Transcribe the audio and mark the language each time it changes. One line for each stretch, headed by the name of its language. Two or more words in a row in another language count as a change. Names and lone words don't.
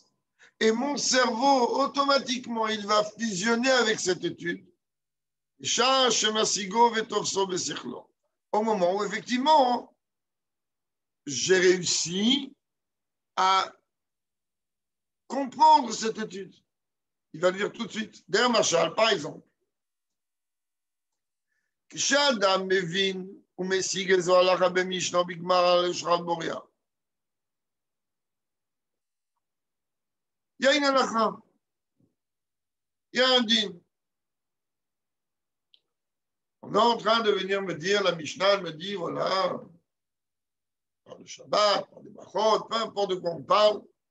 French: Et mon cerveau, automatiquement, il va fusionner avec cette étude. Au moment où, effectivement, j'ai réussi à comprendre cette étude. Il va le dire tout de suite. D'ailleurs, Machal, par exemple,
Hebrew: כשאדם מבין ומשיג איזו הלכה במשנה בגמרא לשחר בוריה.
French: Il y a une halakha, il y a un din. On est en train de venir me dire, la Mishnah me dit, voilà, par le Shabbat, par les Bachot, peu importe de quoi on parle.